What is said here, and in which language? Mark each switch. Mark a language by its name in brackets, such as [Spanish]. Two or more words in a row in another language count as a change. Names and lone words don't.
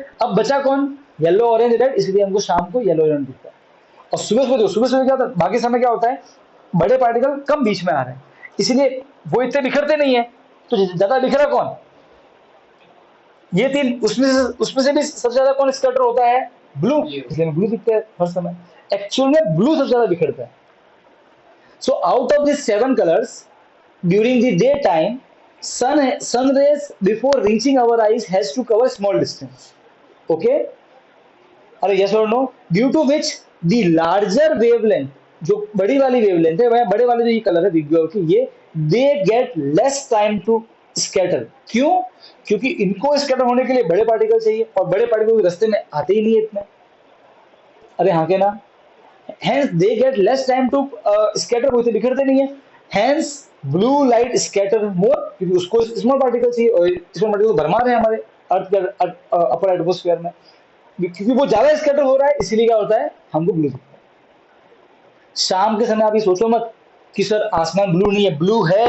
[Hindi] अब बचा कौन, [English] yellow orange red, [Hindi] इसलिए हमको शाम को [English] yellow orange [Hindi] दिखता है, और सुबह क्या होता है, बाकी समय क्या होता है, बड़े पार्टिकल कम बीच में आ रहे हैं, इसलिए वो इतने बिखरते नहीं है, तो ज्यादा बिखरा कौन? ये तीन, उसमें से भी सबसे ज्यादा कौन स्कैटर होता है? ब्लू, इसलिए ब्लू दिखता है हर समय। एक्चुअल में ब्लू सबसे ज्यादा बिखरता है। [English] So out of this 7 colors during the day time, sun rays before reaching our eyes has to cover small distance. Okay? अरे yes or no? Due to which the larger wavelength, [Hindi] जो बड़ी वाली वेवलेंथ है, वह बड़े वाले जो ये कलर है दिख की ये, [English] they get less time to scatter. [Hindi] क्यों? क्योंकि इनको स्कैटर होने के लिए बड़े पार्टिकल चाहिए, और बड़े पार्टिकल रास्ते में आते ही नहीं है इतने। अरे हाँ के ना? [English] Hence they get less time to scatter, [Hindi] वो इतने बिखरते नहीं है। [English] Hence blue light scatter more, [Hindi] क्योंकि उसको [English] small particle [Hindi] चाहिए, और [English] small particle [Hindi] भरमा रहे हैं हमारे अर्थ के [English] upper atmosphere [Hindi] में, क्योंकि वो ज्यादा स्कैटर हो रहा है, इसीलिए क्या होता है, हमको ब्लू दिखता है। शाम के समय आप ये सोचो मत कि सर आसमान ब्लू नहीं है, ब्लू है।